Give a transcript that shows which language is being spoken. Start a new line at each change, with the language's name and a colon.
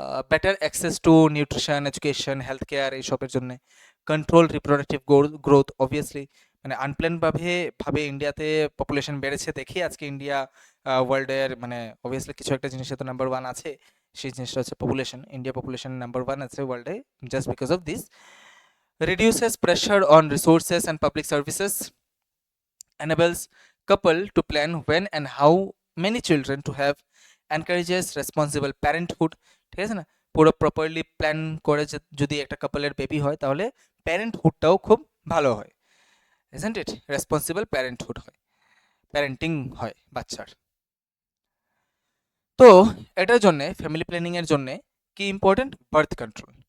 English: better access to nutrition, education, health care,
Bangla: এইসবের জন্য। Control reproductive growth, obviously মানে আনপ্ল্যানভাবে ইন্ডিয়াতে পপুলেশন বেড়েছে দেখি আজকে ইন্ডিয়া ওয়ার্ল্ডের মানে অবভিয়াসলি কিছু একটা জিনিসে তো নাম্বার ওয়ান আছে, সেই জিনিসটা হচ্ছে population.
English: India population number one আছে ওয়ার্ল্ডে just because of this. Reduces pressure on resources and public services, enables couple to plan when and how many children to have, encourages responsible parenthood।
Bangla: ঠিক আছে না, পুরো প্রপারলি প্ল্যান করে যদি একটা কাপলের baby হয় তাহলে প্যারেন্টহুডটাও খুব ভালো হয়,
English: isn't it?
Bangla: রেসপন্সিবল প্যারেন্টহুড হয়, প্যারেন্টিং হয় বাচ্চার। তো এটার জন্যে ফ্যামিলি প্ল্যানিংয়ের জন্যে কি ইম্পর্টেন্ট? Birth control.